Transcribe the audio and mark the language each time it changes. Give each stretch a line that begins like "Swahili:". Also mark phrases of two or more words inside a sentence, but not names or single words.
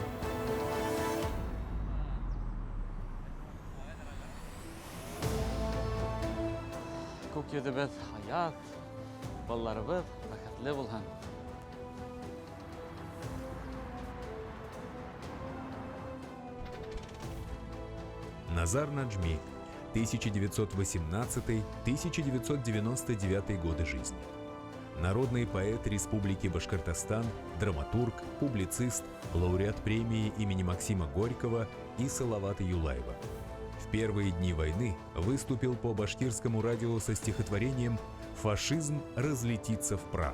Bashkir: Күк йөҙөбеҙ һаят, балаларыбыҙ бәхетле булһын.
Russian: Назар Наджми, 1918-1999 годы жизни. Народный поэт Республики Башкортостан, драматург, публицист, лауреат премии имени Максима Горького и Салавата Юлаева. В первые дни войны выступил по башкирскому радио со стихотворением «Фашизм разлетится в прах».